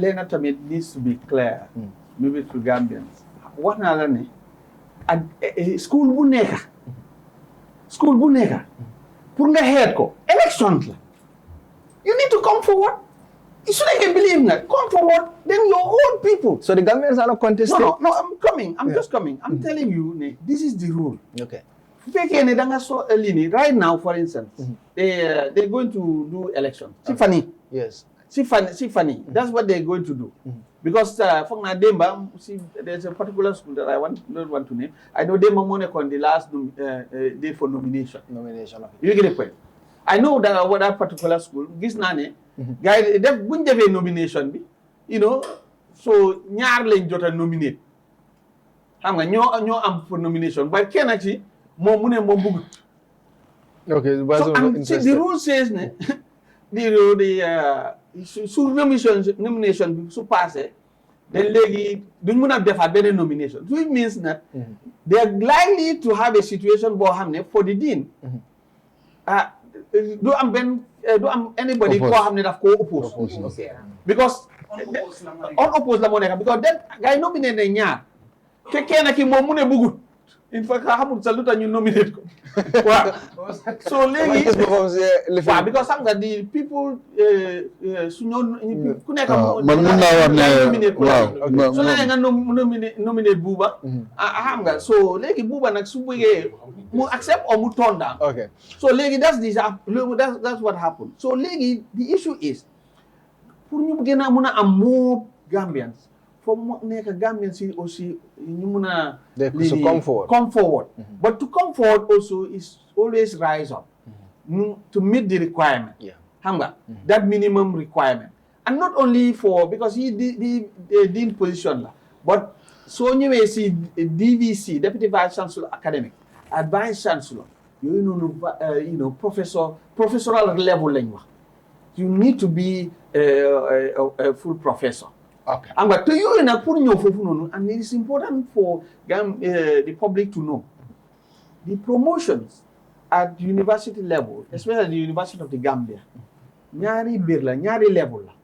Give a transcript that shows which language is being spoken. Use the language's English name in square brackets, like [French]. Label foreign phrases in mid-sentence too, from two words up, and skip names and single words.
[English] Learner tamit needs to be clear, maybe to Gambians. [Wolof] Wax naa la ne ak school bu nekk pour nga head ko elections la. [English] You need to come forward. You shouldn't believe that. Come forward, then your own people. So the Gambians are not contesting? No, I'm coming. I'm just coming. I'm telling you, this is the rule. Okay. Right now, for instance, they're going to do elections. Sifani. Yes. Sifani. That's what they're going to do. Because there's a particular school that I don't want to name. I know Demba Monek on the last day for nomination. Okay. You get the point. I know that what that particular school, Gisnane, guy, they wouldn't have a nomination, you know, so [Wolof] ñaar lañ jota nominate. Xam nga ñoo am [English] for nomination, [Wolof] but kenn ci moom mu ne moom bëggut. [English] Okay, so the rule says [Wolof] ne su nomination bi su passé then léegi duñ mën a defaat beneen nomination, [English] which means that they are likely to have a situation [Wolof] boo xam ne [English] for the dean [Wolof] do am anybody koo xam ne daf koo oppose [English] because unopposed [Wolof] la moo nekk [English] because then [Wolof] gars yi nominé ne ñaar te kenn ki moom mu ne bëggut [English] in fact [Wolof] xamul sa lu tax ñu nominate ko waaw so léegi waaw because xam nga di people su ñoo ku nekk man mun naa wax ne waaw so léegi nga nominate Buuba xam nga so léegi Buuba nag su bëggee mu accept or mu [English] turn down. Okay. So léegi that's what happened. [Wolof] So léegi [English] the issue is [Wolof] pour ñu gën a mun a am [English] more Gambians for [Wolof] mu nekk Gambians yi aussi ñu mun a [English] come forward. But to come forward also is always rise up to meet the requirement. [Wolof] Xam nga [English] that minimum requirement. And not only for because he dean position la but so [Wolof] ñëwee si [English] DVC Deputy Vice Chancellor Academic Advanced Chancellor, professoral level language. You need to be a full professor. Okay. But to you in a and it is important for the public to know the promotions at university level, especially at the University of the Gambia, nyari level.